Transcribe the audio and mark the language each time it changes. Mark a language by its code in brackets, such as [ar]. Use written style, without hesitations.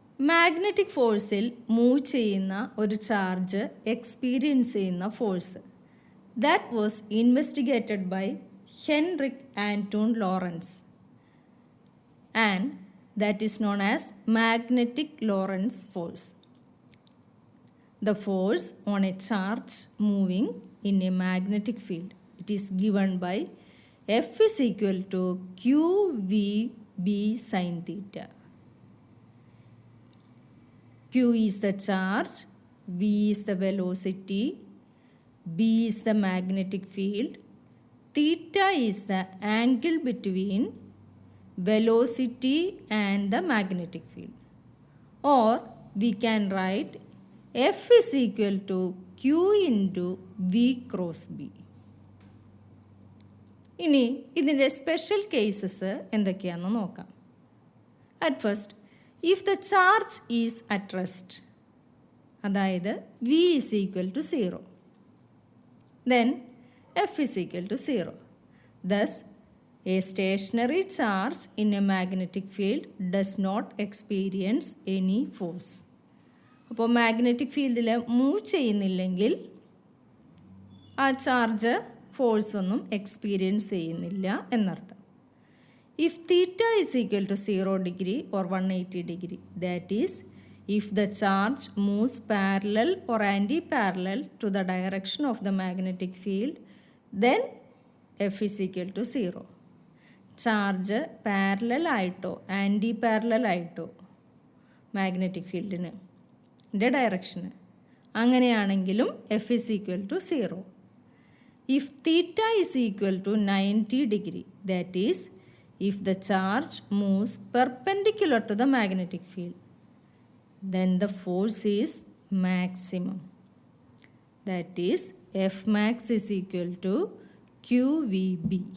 [ml] Magnetic ഫോഴ്സിൽ move ചെയ്യുന്ന ഒരു charge experience ചെയ്യുന്ന force [en] That was investigated by Hendrik Antoon Lorentz and that is known as magnetic Lorentz force. The force on a charge moving in a magnetic field, it is given by F is equal to QVB sin theta. Q is the charge, V is the velocity, B is the magnetic field, theta is the angle between velocity and the magnetic field. Or we can write F is equal to Q into V cross B. [ml] ഇനി ഇതിൻ്റെ special cases എന്തൊക്കെയാണെന്ന് നോക്കാം. [en] At first, if the charge is at rest, അതായത് V is equal to 0, then F is equal to 0. Thus a stationary charge in a magnetic field does not experience any force. [ml] അപ്പോൾ magnetic ഫീൽഡിൽ move ചെയ്യുന്നില്ലെങ്കിൽ ആ charge force ഒന്നും experience ചെയ്യുന്നില്ല എന്നർത്ഥം. [en] If theta is equal to 0 degree or 180 degree, that is if the charge moves parallel or anti parallel to the direction of the magnetic field, then F is equal to 0. [ml] Charge parallel ആയിട്ടോ anti parallel ആയിട്ടോ magnetic ഫീൽഡിന് direction അങ്ങനെയാണെങ്കിലും [en] F is equal to 0. If theta is equal to 90 degree, that is, if the charge moves perpendicular to the magnetic field, then the force is maximum. That is, F max is equal to QVB.